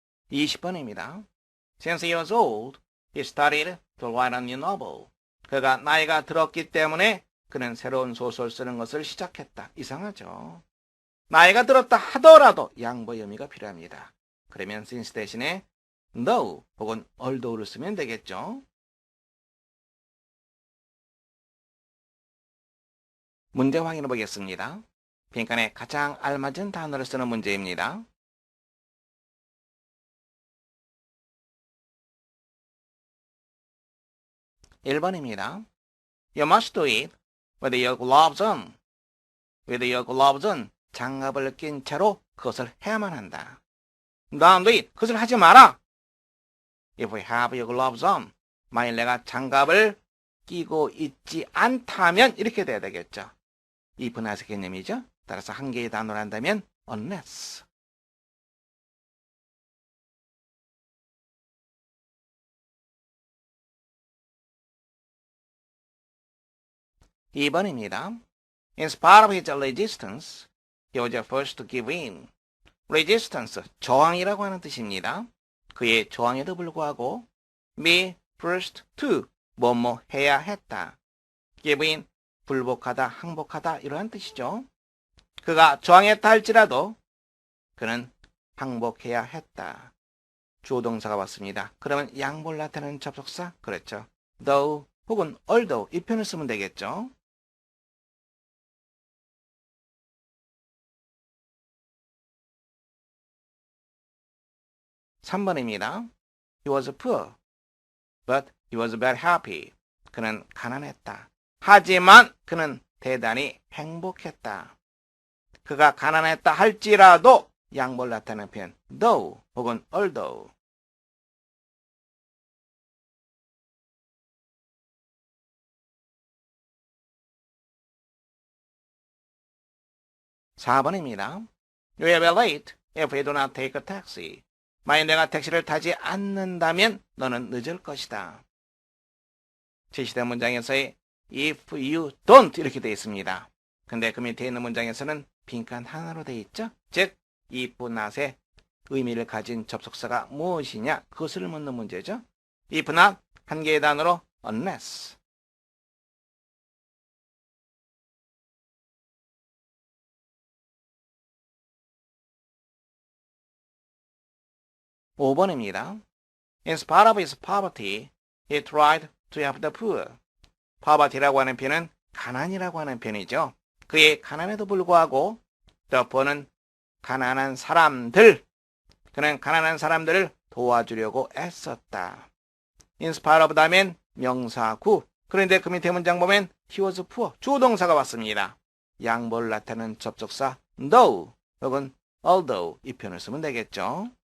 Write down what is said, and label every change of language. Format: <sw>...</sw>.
<ko>(20번입니다)</ko> <en>Since he was old, he started to write a new novel.</en> <ko>그가 나이가 들었기 때문에 그는 새로운 소설 쓰는 것을 시작했다. 이상하죠? 나이가 들었다 하더라도 양보의 의미가 필요합니다. 그러면 since 대신에 though 혹은 although를 쓰면 되겠죠. 문제 확인해 보겠습니다. 빈칸에 가장 알맞은 단어를 쓰는 문제입니다. 1번입니다.</ko> <en>You must do it with your gloves on. with your gloves on.</en> <ko>장갑을 낀 채로 그것을 해야만 한다.</ko> <en>Don't do it.</en> <ko>그것을 하지 마라.</ko> <en>If you have your gloves on.</en> <ko>만일 내가 장갑을 끼고 있지 않다면 이렇게 돼야 되겠죠. if 나서 개념이죠. 따라서 한 개의 단어로 한다면 unless. (2번입니다)</ko> <en>In spite of his resistance, he was the first to give in.</en> <ko>resistance, 저항이라고 하는 뜻입니다. 그의 저항에도 불구하고 be first to, 뭐뭐 해야 했다. give in, 불복하다, 항복하다 이러한 뜻이죠. 그가 저항했다 할지라도 그는 항복해야 했다. 주어동사가 왔습니다. 그러면 양보를 나타내는 접속사? 그렇죠. though 혹은 although 이 표현을 쓰면 되겠죠. 3번입니다.</ko> <en>He was poor, but he was very happy.</en> <ko>그는 가난했다. 하지만 그는 대단히 행복했다. 그가 가난했다 할지라도 양보를 나타내는 표현 though 혹은 although. 4번입니다.</ko> <en>You will be late if you do not take a taxi.</en> <ko>만약 내가 택시를 타지 않는다면 너는 늦을 것이다. 제시된 문장에서의 if you don't 이렇게 되어 있습니다. 근데 그 밑에 있는 문장에서는 빈칸 하나로 되어 있죠. 즉 if not의 의미를 가진 접속사가 무엇이냐 그것을 묻는 문제죠. if not 한 개의 단어로 unless. 5번입니다.</ko> <en>In spite of his poverty, he tried to help the poor.</en> <ko>poverty라고 하는 표현은 가난이라고 하는 표현이죠. 그의 가난에도 불구하고 the poor는 가난한 사람들, 그는 가난한 사람들을 도와주려고 애썼다. In spite of 다음엔 명사구. 그런데 그 밑에 문장 보면</ko> <en>he was poor.</en> <ko>주동사가 왔습니다. 양보를 나타내는 접속사 though 혹은 although 이 표현을 쓰면 되겠죠.</ko>